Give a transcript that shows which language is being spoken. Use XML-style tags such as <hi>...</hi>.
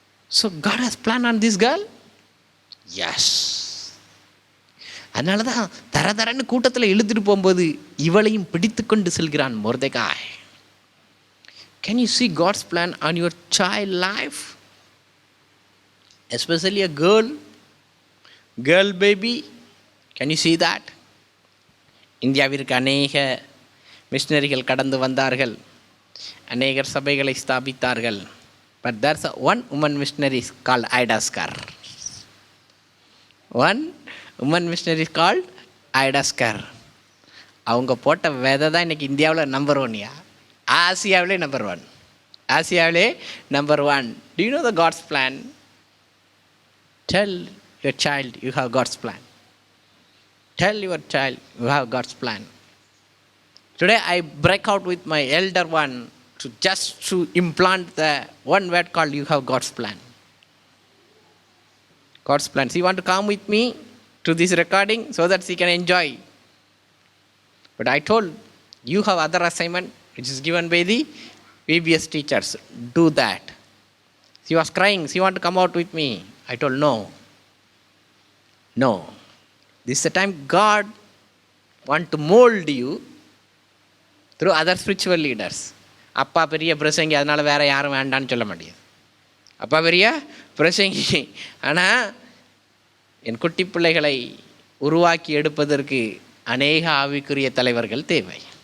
<en>So God has planned on this girl? Yes.</en> <ta>அதனால தான் தரன்னு கூட்டத்தில் இழுத்துட்டு போகும்போது இவளையும் பிடித்து கொண்டு செல்கிறான் மொர்தெகாய்.</ta> <en>Can you see God's plan on your child life? Especially a girl baby. Can you see that?</en> <ta>இந்தியாவிற்கு அநேக மிஷனரிகள் கடந்து வந்தார்கள், அநேகர் சபைகளை ஸ்தாபித்தார்கள்.</ta> <en>But there's one woman missionary called Ida Skar. One woman missionary called Ida Skar.</en> <ta>அவங்க போட்ட விதை தான் இன்னைக்கு இந்தியாவில் number 1யா, ஆசியாவிலே number 1, ஆசியாவிலே number 1.</ta> <en>Do you know the God's plan? Tell your child you have God's plan. Tell your child you have God's plan. Today I break out with my elder one to implant the one word called you have God's plan. God's plan. So you want to come with me to this recording so that she can enjoy. But I told you have other assignment which is given by the VBS teachers. Do that. She was crying. She want to come out with me. I told no. This is the time God want to mold you through other spiritual leaders.</en> <ta>அப்பா பெரிய பிரசங்கி, அதனால் வேறு யாரும் வேண்டான்னு சொல்ல முடியாது. அப்பா பெரிய பிரசங்கி, ஆனால் என் குட்டி பிள்ளைகளை உருவாக்கி எடுப்பதற்கு அநேக ஆவிக்குரிய தலைவர்கள் தேவை.</ta>